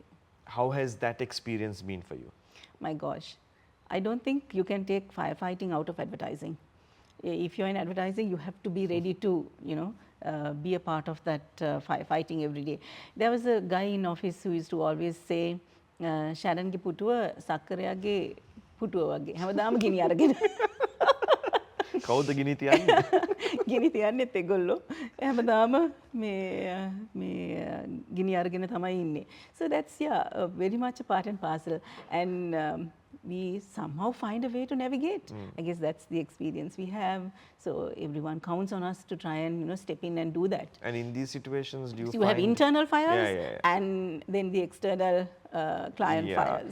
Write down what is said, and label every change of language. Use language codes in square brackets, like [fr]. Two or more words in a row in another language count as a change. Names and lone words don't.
[en] How has that experience been for you? My gosh, I don't think you can take firefighting out of advertising. If you're in advertising, you have to be ready to, be a part of that firefighting every day. There was a guy in office who used to always say, [si] ෂැරන්ගෙ පුටුව සක්කරගෙ පුටුව වගේ. හැමදාම ගිනි අරගෙන. කවුද ගිනි තියන්නේ? ගිනි තියන්නේත් ඒගොල්ලෝ. හැමදාම මේ ගිනි අරගෙන තමයි ඉන්නේ. [en] So that's very much a part and parcel, and we somehow find a way to navigate. I guess that's the experience we have. So everyone counts on us to try and step in and do that. And in these situations, do you So you have internal fires and then the external client fires.